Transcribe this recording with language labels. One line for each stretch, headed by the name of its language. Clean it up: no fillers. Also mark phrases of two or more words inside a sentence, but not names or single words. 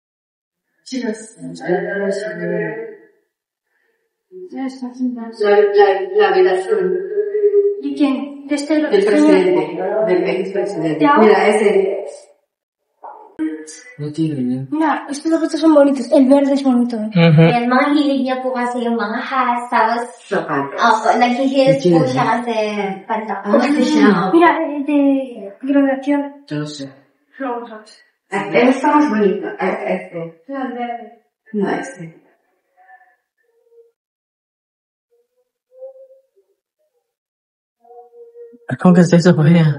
Spanish: La violación ¿Y quién? De este del presidente, del expresidente. Mira, ese. No tiene. Mira, estos objetos son bonitos. El verde es bonito.
Filipino: Yan, mga hilig niya po kasi yung mga hats, tapos, nag-heels po siya kasi pantak po kasi siya.
Spanish: Mira, de graduación. Yo lo sé. Este está más bonito. Este. No, el verde. No, este. ¿Cómo que es eso, María?